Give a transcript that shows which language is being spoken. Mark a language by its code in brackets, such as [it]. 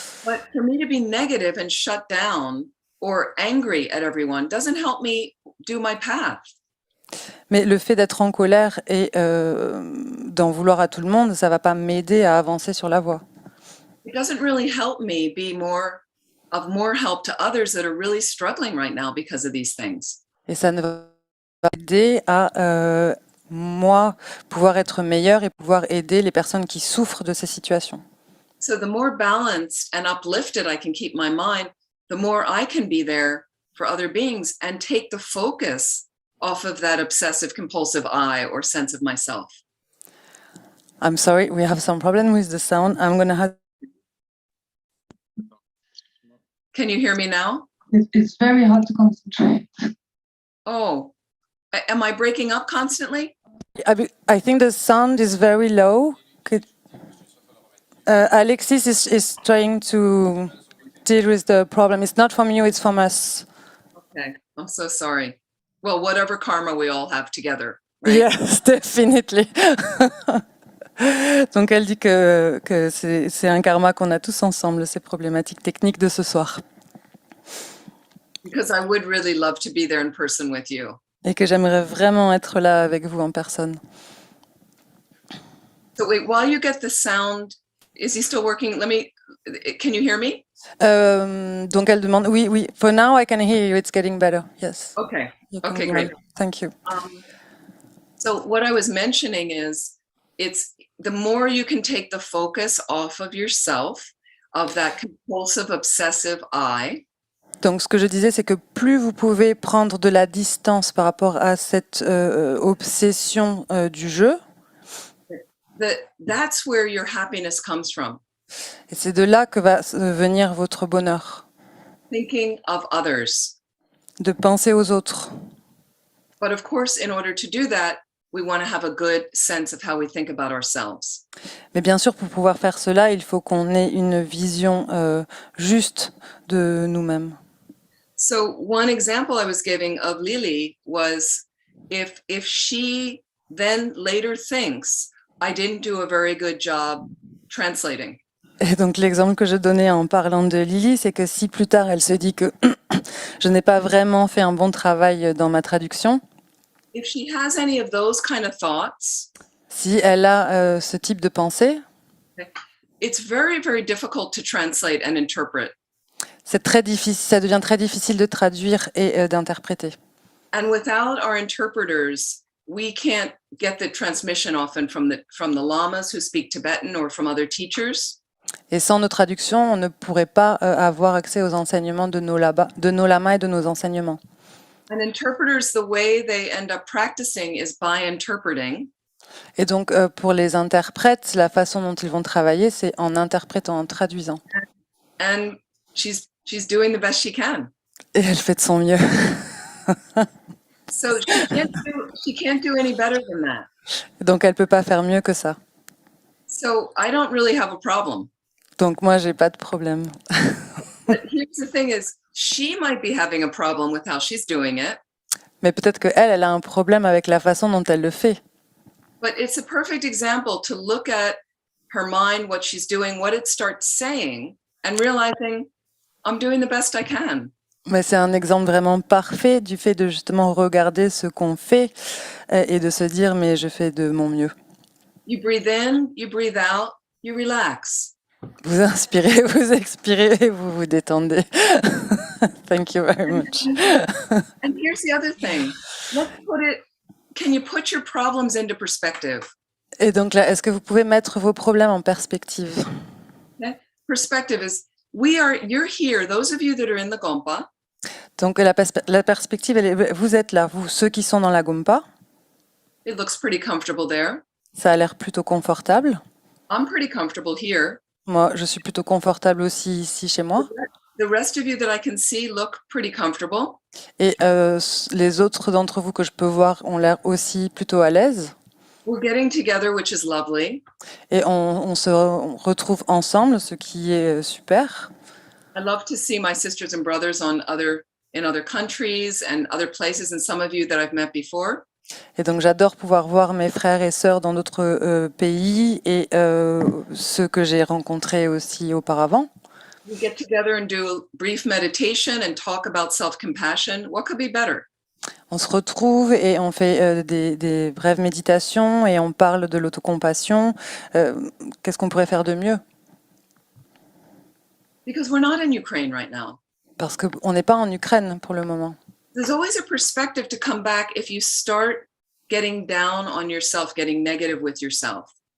[en] But for me to be negative and shut down or angry at everyone doesn't help me do my path. [fr] Mais le fait d'être en colère et d'en vouloir à tout le monde, ça va pas m'aider à avancer sur la voie. [en] It doesn't really help me be of more help to others that are really struggling right now because of these things. [fr] Et ça ne va pas aider à moi pouvoir être meilleure et pouvoir aider les personnes qui souffrent de ces situations. [en] So the more balanced and uplifted I can keep my mind, the more I can be there for other beings and take the focus off of that obsessive compulsive I or sense of myself. I'm sorry, we have some problem with the sound. I'm gonna have... Can you hear me now? It's very hard to concentrate. Oh, am I breaking up constantly? I think the sound is very low. Alexis is trying to deal with the problem. It's not from you, it's from us. Okay, I'm so sorry. Well, whatever karma we all have together. Right? Yes, definitely. [fr] Donc elle dit que c'est un karma qu'on a tous ensemble, ces problématiques techniques de ce soir. [en] Because I would really love to be there in person with you. [fr] Et que j'aimerais vraiment être là avec vous en personne. [en] So wait, while you get the sound, is he still working? Can you hear me? [fr] Donc elle demande, oui. [en] For now I can hear you, it's getting better. Yes. Okay, You can okay, go great. on. Thank you. So what I was mentioning is, it's the more you can take the focus off of yourself, of that compulsive, obsessive I. [fr] Donc ce que je disais, c'est que plus vous pouvez prendre de la distance par rapport à cette obsession du jeu, [en] That's where your happiness comes from. [fr] et c'est de là que va venir votre bonheur, [en] Thinking of others. [fr] de penser aux autres. [en] But of course, in order to do that, we want to have a good sense of how we think about ourselves. [fr] Mais bien sûr, pour pouvoir faire cela, il faut qu'on ait une vision juste de nous-mêmes. [en] So one example I was giving of Lily was if she then later thinks I didn't do a very good job translating. [fr] Et donc l'exemple que je donnais en parlant de Lily, c'est que si plus tard elle se dit que je n'ai pas vraiment fait un bon travail dans ma traduction, [en] If she has any of those kind of thoughts, [fr] si elle a ce type de pensée, [en] it's very, very difficult to translate and interpret. [fr] c'est très difficile, ça devient très difficile de traduire et d'interpréter. [en] And without our interpreters, we can't get the transmission often from the lamas who speak Tibetan or from other teachers. [fr] Et sans nos traductions, on ne pourrait pas avoir accès aux enseignements de nos lamas et de nos enseignements. [en] And interpreters, the way they end up practicing is by interpreting. [fr] Et donc, pour les interprètes, la façon dont ils vont travailler, c'est en interprétant, en traduisant. [en] And she's doing the best she can. [fr] Et elle fait de son mieux. [en] So she can't do any better than that. [fr] Donc, elle peut pas faire mieux que ça. [en] So I don't really have a problem. [fr] Donc, moi, j'ai pas de problème. [en] But here's the thing is, she might be having a problem with how she's doing it. [fr] Mais peut-être que elle a un problème avec la façon dont elle le fait. [en] But it's a perfect example to look at her mind, what she's doing, what it starts saying, and realizing I'm doing the best I can. [fr] Mais c'est un exemple vraiment parfait du fait de justement regarder ce qu'on fait et de se dire mais je fais de mon mieux. [en] You breathe in, you breathe out, you relax. [fr] Vous inspirez, vous expirez et vous vous détendez. [en] Thank you very much. And here's the other thing. Can you put your problems into perspective? [fr] Et donc là, est-ce que vous pouvez mettre vos problèmes en perspective? [en] Okay? Perspective is you're here, those of you that are in the Gompa, [fr] Donc la perspective, vous êtes là, vous, ceux qui sont dans la Gompa, [en] it looks pretty comfortable there. [fr] ça a l'air plutôt confortable. [en] I'm pretty comfortable here. [fr] Moi, je suis plutôt confortable aussi ici chez moi. [en] The rest of you that I can see look pretty comfortable. [fr] Et les autres d'entre vous que je peux voir ont l'air aussi plutôt à l'aise. [en] We're getting together, which is lovely. [fr] Et on se retrouve ensemble, ce qui est super. [en] I love to see my sisters and brothers in other countries and other places, and some of you that I've met before. [fr] Et donc j'adore pouvoir voir mes frères et sœurs dans d'autres pays et ceux que j'ai rencontrés aussi auparavant. [en] We get together and do a brief meditation and talk about self-compassion. What could be better? [fr] On se retrouve et on fait des brèves méditations et on parle de l'autocompassion. Qu'est-ce qu'on pourrait faire de mieux? [en] Because we're not in Ukraine right now. [fr] Parce qu'on n'est pas en Ukraine pour le moment. [en] There's always a perspective to come back if you start getting down on yourself, getting negative with yourself.